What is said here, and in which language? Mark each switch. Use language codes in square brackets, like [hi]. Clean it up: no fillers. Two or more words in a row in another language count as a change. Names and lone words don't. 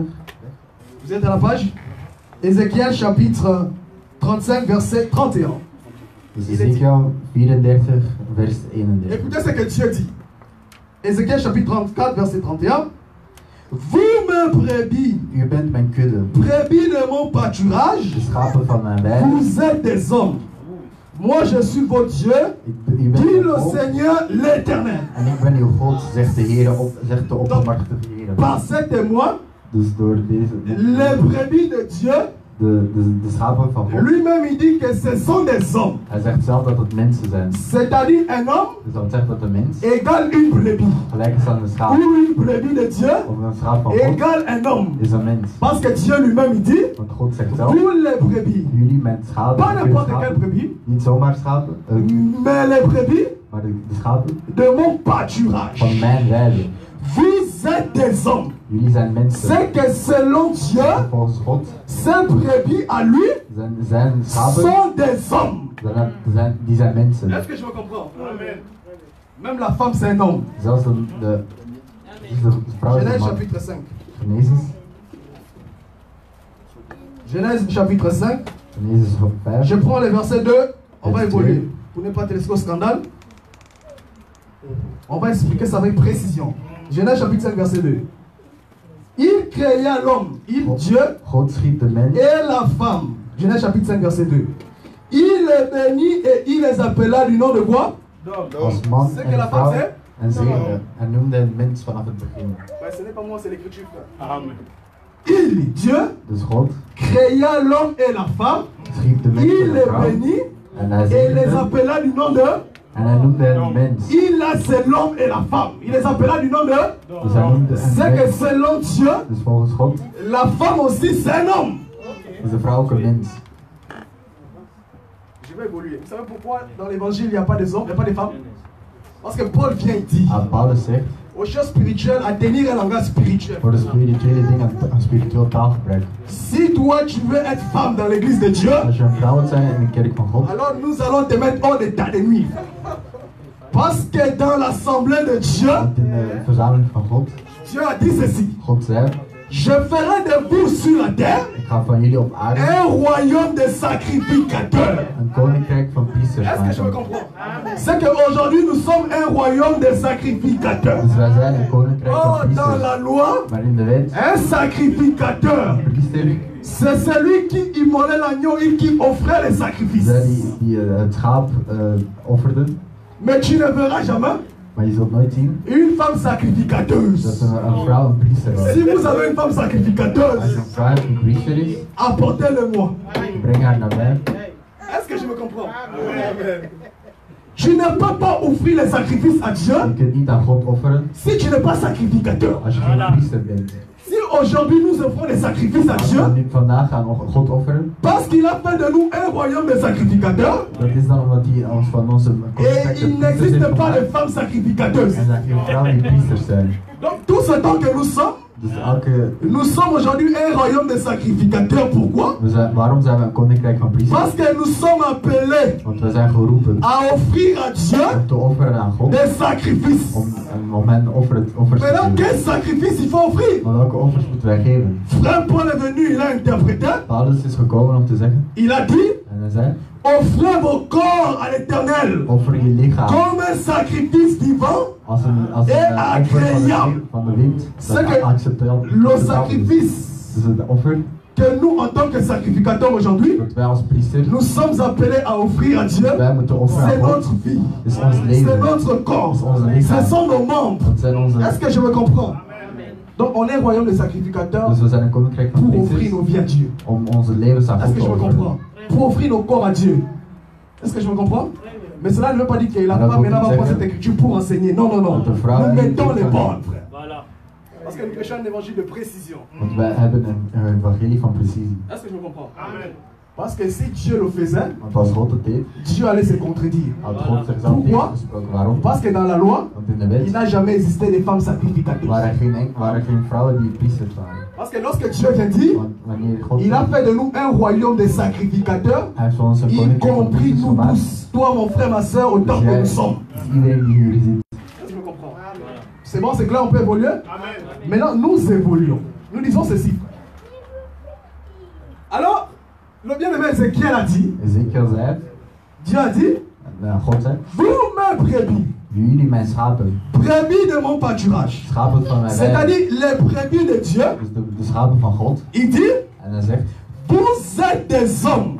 [fr] Vous êtes à la page? Ézéchiel chapitre 35, verset 31. Ezekiel 34, vers 31. Écoutez ce que Dieu dit. Ézéchiel chapitre 34, verset 31. Vous, mes brebis, [nl] U bent mijn kudde, [fr] brebis de mon pâturage, [nl] de schapen van mijn wei. [fr] vous êtes des hommes. Moi, je suis votre Dieu, [nl] U bent dit mijn [fr] le [nl] volk [fr] Seigneur l'Éternel. [nl] en ik ben uw God, zegt de Heer, zegt de oppermachtige Heer. [fr] Par cet témoin, [nl] Dus door deze, [fr] les brebis de Dieu, [nl] de schapen van God. [fr] lui-même il dit que ce sont des hommes. [nl] Hij zegt zelf dat het mensen zijn. [fr] C'est-à-dire un homme [nl] Dus dat zegt dat de mens [fr] égale une brebis. [nl] gelijk is aan een schaap. [fr] Ou une brebis de Dieu [nl] Of een schaap van God [fr] égale un homme. [nl] is een mens. [fr] Parce que Dieu lui-même il dit, [nl] Want God zegt zelf, [fr] vous les brebis, [nl] jullie mijn schapen, [fr] pas [nl] goede [fr] n'importe quelle [nl] schapen, [fr] brebis, [nl] niet zomaar schapen, [fr] mais les brebis [nl] maar de schapen [fr] de mon pâturage. [nl] van mijn weide. [fr] Vous êtes des hommes. [nl] Jullie zijn mensen. [fr] C'est que selon Dieu, [nl] Volgens God [fr] ces brebis à lui [nl] zijn schapen, [fr] sont des hommes. [nl] die zijn mensen. [fr] Est-ce que je me comprends? Amen. Même la femme c'est un homme. [nl] Zelfs de vrouw is een [fr] Genèse [nl] man. [fr] chapitre 5. [nl] Genesis. [fr] Genèse chapitre 5. [nl] Genesis 5. [fr] Je prends le verset 2. On va Verset évoluer. 2. Pour ne pas te laisser au scandale. On va expliquer ça avec précision. Genèse chapitre 5 verset 2. Il créa l'homme, Dieu, [nl] God schiep de mens [fr] et la femme. Genèse chapitre 5 verset 2. Il les bénit et il les appela du nom de quoi? [nl] als man [fr] C'est que [nl] en [fr] la femme [nl] vrouw [fr] c'est? [nl] en zegende. En noemde een mens vanaf het begin. [fr] Ce n'est pas moi, c'est l'écriture. Amen. Il, Dieu, [nl] Dus God [fr] créa l'homme et la femme. [nl] schiep de mens [fr] Il [nl] en de [fr] les [nl] vrouw. [fr] bénit [nl] En hij [fr] et les [nl] zegende. [fr] appela du nom de. [nl] En hij noemde een mens. [fr] Il a c'est l'homme et la femme. Il les appela du nom de. [nl] Dus hij noemde een [fr] C'est que [nl] mens. [fr] selon Dieu, [nl] Dus volgens God [fr] la femme aussi c'est un homme. [nl] is de vrouw ook een mens. [fr] Je vais évoluer. Vous savez pourquoi dans l'évangile il n'y a pas des hommes, il n'y a pas des femmes? Parce que Paul vient et dit [nl] Paulus zegt, [fr] aux choses spirituelles, à tenir un langage spirituel. [nl] voor de spirituele dingen een spiritueel taalgebruik. [fr] Si toi tu veux être femme dans l'église de Dieu, [nl] Als je een vrouw wilt zijn in de kerk van God, [fr] alors nous allons te mettre hors d'état de nuit. Parce que dans l'assemblée de Dieu, [nl] want in de verzameling van God, [fr] Dieu a dit ceci. [nl] God zei, [fr] Je ferai de vous sur la terre [nl] ik ga van jullie op aarde [fr] un royaume de sacrificateurs. [nl] een koninkrijk van priesters [fr] Est-ce que je me [nl] maken. [fr] comprends? C'est qu'aujourd'hui nous sommes un royaume de sacrificateurs. [nl] Dus wij zijn een koninkrijk van [fr] Oh, dans [nl] priesters. [fr] la loi, [nl] Maar in de wet, [fr] un sacrificateur, [nl] een priester, [fr] c'est celui qui immolait l'agneau et qui offrait les sacrifices. [nl] zij die het schaap offerde, [fr] Mais tu ne verras jamais [nl] maar je zult nooit zien [fr] une femme sacrificateuse. [nl] dat een vrouw een priester was. [fr] Si vous avez une femme [nl] Als [fr] sacrificateuse, [nl] een vrouw een priester is, [fr] apportez-le-moi. [nl] breng haar naar mij. [fr] Est-ce que je me comprends? Tu ne peux pas offrir les sacrifices à Dieu [nl] Je kunt niet aan God offeren [fr] si tu n'es pas sacrificateur. [nl] als je geen priester bent. [fr] Si aujourd'hui nous offrons des sacrifices à [nl] Als we [fr] Dieu, [nl] nu vandaag gaan God offeren, [fr] parce qu'il a fait de nous un royaume de sacrificateurs, [nl] dat is dan omdat hij ons van onze [fr] et il n'existe pas de femmes sacrificateuses. [nl] en dat geen vrouwen die priesters zijn. [fr] Donc tout ce temps que nous sommes, [nl] Dus [fr] nous sommes aujourd'hui un royaume de sacrificateurs. Pourquoi? [nl] waarom zijn we een koninkrijk van priesters? [fr] Parce que nous sommes appelés [nl] Want we zijn geroepen [fr] à offrir à Dieu [nl] om te offeren aan God, [fr] des sacrifices. [nl] om hen offers te [fr] Maintenant, [nl] geven. [fr] quel sacrifice il faut offrir? [nl] Maar welke offers moeten wij geven? [fr] Frère Paul est venu, il a interprété, [nl] Paulus is gekomen om te zeggen, [fr] il a dit, [nl] en hij zei, [fr] offrez vos corps à l'Éternel [nl] offer je lichaam [fr] comme un sacrifice vivant. [nl] als een offer van de wind, dat acceptabel [fr] Le [nl] is. [fr] sacrifice [nl] Dus het offer [fr] que nous, en tant que sacrificateurs aujourd'hui, [nl] dat wij als priester, [fr] nous sommes appelés à offrir à Dieu, [nl] wij moeten offeren [fr] c'est [nl] aan God, [fr] notre vie, [nl] is ons [fr] c'est [nl] leven, [fr] notre corps, [nl] is onze lichaam, [fr] ce sont nos membres. [nl] dat zijn onze... [fr] Est-ce que je me comprends? Donc on est un royaume de sacrificateurs [nl] Dus we zijn een koninkrijk van [fr] pour offrir [nl] priesters [fr] nos vies à Dieu. [nl] om onze levens aan [fr] Est-ce [nl] God [fr] que [nl] te [fr] je me [nl] offeren. [fr] comprends? Pour offrir nos corps à Dieu. Est-ce que je me comprends? Mais cela ne veut pas dire que la Alors, femme maintenant va vous prendre dites cette écriture pour enseigner. Non, non, non. [nl] Dat de vrouw [fr] Nous [nl] niet [fr] mettons les [nl] van- [fr] bornes, frère. Voilà. Parce que nous prêchons un évangile de précision. [nl] Want wij hebben een evangelie van precisie. [fr] Est-ce que je me comprends? Amen. Parce que si Dieu le faisait, [nl] Want als God het deed, [fr] Dieu allait se contredire. [nl] had God zichzelf [fr] Pourquoi? [nl] tegengesproken. Waarom? [fr] Parce que dans la loi, [nl] Want in de [fr] il [nl] wet [fr] n'a jamais existé de femmes sacrificateuses. [nl] waren geen vrouwen die priesters waren. [fr] Parce que lorsque Dieu vient dire, [nl] Want wanneer God [fr] il a fait de nous un royaume de sacrificateurs, [nl] hij heeft van ons een [fr] y [nl] koninkrijk van [fr] compris [nl] priesters [fr] nous [nl] gemaakt. [fr] tous, toi mon frère, ma soeur, autant [nl] Dus [fr] que [nl] jij, [fr] nous sommes. [nl] iedereen die hier zit. [fr] Est-ce que je me comprends? C'est bon, c'est clair, on peut évoluer? Amen. Maintenant, nous évoluons. Nous disons ceci. Alors, le bien-aimé Ézéchiel a dit, Dieu a dit, vous mes brebis, brebis de mon pâturage, c'est-à-dire les brebis de Dieu, il dit, vous êtes des hommes.